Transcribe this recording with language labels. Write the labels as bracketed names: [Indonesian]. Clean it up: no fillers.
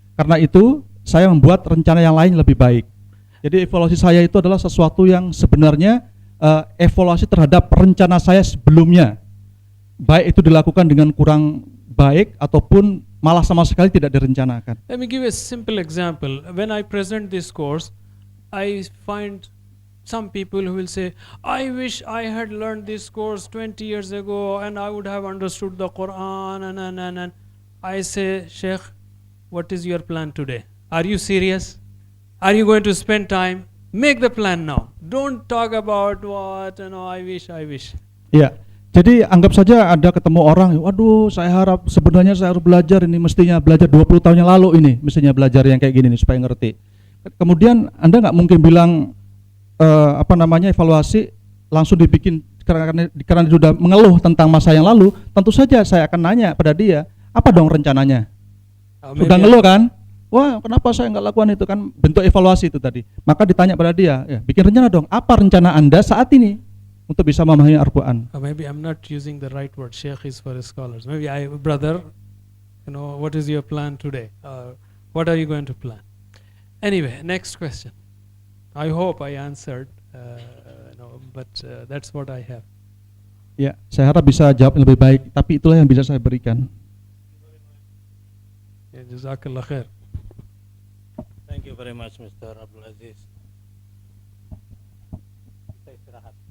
[Indonesian] Karena itu saya membuat rencana yang lain lebih baik. Jadi evaluasi saya itu adalah sesuatu yang sebenarnya evaluasi terhadap rencana saya sebelumnya. Baik itu dilakukan dengan kurang baik ataupun malah sama sekali tidak direncanakan. [English] Let me give a simple example. When I present this course, I find some people who will say, I wish I had learned this course 20 years ago and I would have understood the Quran and I say, Sheikh, what is your plan today? Are you serious? Are you going to spend time? Make the plan now. Don't talk about what, I wish. [Indonesian] Ya, jadi anggap saja ada ketemu orang, waduh saya harap sebenarnya saya harus belajar ini, mestinya belajar 20 tahun yang lalu ini, mestinya belajar yang kayak gini nih supaya ngerti. Kemudian Anda nggak mungkin bilang evaluasi langsung dibikin karena dia sudah mengeluh tentang masa yang lalu. Tentu saja saya akan nanya pada dia, apa dong rencananya? Sudah ngeluh kan? Wah, kenapa saya nggak lakukan itu, kan bentuk evaluasi itu tadi. Maka ditanya pada dia, ya, bikin rencana dong, apa rencana Anda saat ini untuk bisa memahami Al-Quran? [English] Maybe I'm not using the right word. Sheikh is for scholars. Maybe brother, what is your plan today? What are you going to plan? Anyway, next question. I hope I answered, but that's what I have. [Indonesian] Ya, saya harap bisa jawab yang lebih baik, tapi itulah yang bisa saya berikan. Ya, [Arabic] jazakallah khair. [English] Thank you very much, Mr. Abdul Aziz. [Indonesian] Kita istirahat.